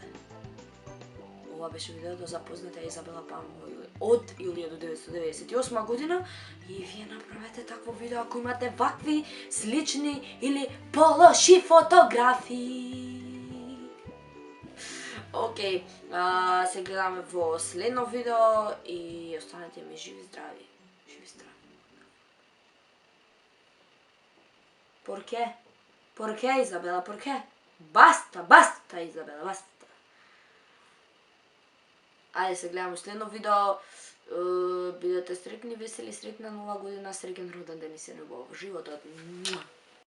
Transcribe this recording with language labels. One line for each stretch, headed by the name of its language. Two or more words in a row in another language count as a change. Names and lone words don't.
Macedonian: Ова беше видеото за позната Изабела Пан од 1998 година и вие направете такво видео ако имате вакви слични или полоши фотографии. Океј, се гледаме во следно видео и останете ми живи здрави. Живи здрави.
Spanish: Por qué? Por qué, Изабела? Por qué? Basta, Изабела, basta.
Macedonian: Ајде се гледаме следно видео. Бидете среќни, весели, среќна нова година, среќен роден ден и се љубов во животот.